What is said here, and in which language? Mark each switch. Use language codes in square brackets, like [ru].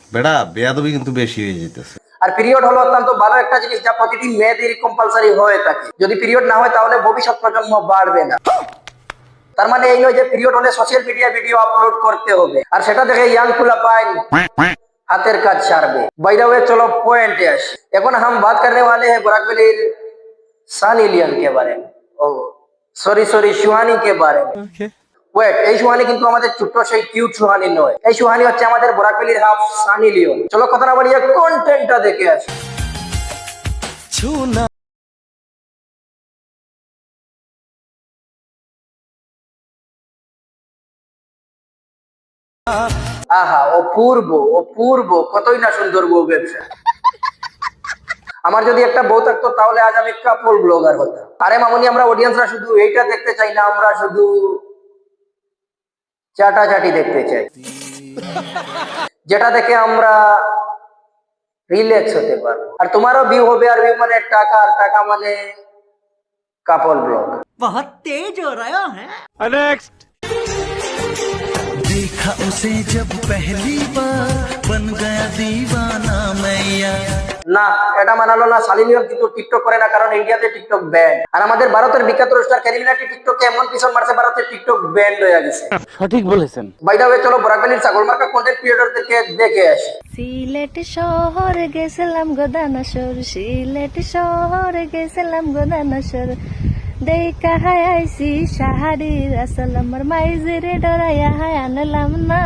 [bn] বেটা বেয়াদবি কিন্তু বেশি হয়ে যেতেছে। আর পিরিয়ড হলো অত্যন্ত ভালো একটা জিনিস, যা প্রতিটি মেয়েদেরই কম্পালসারি হয়ে থাকে। যদি পিরিয়ড না হয় তাহলে ভবিষ্যৎ প্রজন্ম বাড়বে না। তার মানে এই নয় যে পিরিয়ড হলে সোশ্যাল মিডিয়া ভিডিও আপলোড করতে হবে, আর সেটা দেখে ইয়াং পুলা পাইন হাতের কাজ ছাড়বে। বাই দ্য ওয়ে, চলো পয়েন্টে আসি। এখন [hi] हम बात करने वाले हैं बराकवेली सानी लियोन के बारे में। ओ सॉरी सुहानी के बारे में। [bn] ওয়েট, এই সুহানি কিন্তু আমাদের ছোট্ট সেই কিউট সুহানি নয়। এই সুহানি হচ্ছে আমাদের বরাকবেলির হাফ সানি লিওন। চলো কথা না বাড়িয়ে কন্টেন্টটা দেখে আসি। আহা, অপূর্ব কতই না সুন্দর বউ ব্যবসা। আমার যদি একটা বউ থাকতো তাহলে আজ আমি কাপল ব্লগার হতাম। আরে মামনি, আমরা অডিয়েন্সরা শুধু এইটা দেখতে চাই না, আমরা শুধু চাটাচাটি দেখতে চাই, যেটা দেখে আমরা রিল্যাক্স হতে পারবো। আর তোমারও ভিউ হবে, আর ভিউ মানে টাকা, আর টাকা মানে কাপল ব্লগ। [hi] बहुत तेज हो रहा है। [en] Next. [hi] देखा उसे जब पहली बार बन गया दीवाना मैया। [bn] না, এটা মানালো না। সানি লিওন কিন্তু টিকটক করে না, কারণ ইন্ডিয়াতে টিকটক ব্যান। আর আমাদের ভারতের বিখ্যাত রোস্টার ক্যারিমিনাটি টিকটকে এমন পিছন মারছে, ভারতের টিকটক ব্যান হয়ে গেছে। সঠিক বলেছেন। বাই দ্য ওয়ে, চলো বরাকবেলির ছাগল মার্কা কন্টেন্ট ক্রিয়েটরদেরকে দেখে আসি। [syl] সিলেট শহরে গেছিলাম গোদানসর, সিলেট শহরে গেছিলাম গোদানসর, দেখা হাই আইসি শাহারির আসল আমার মাইজরে ডরাইয়া হাই আনলাম না।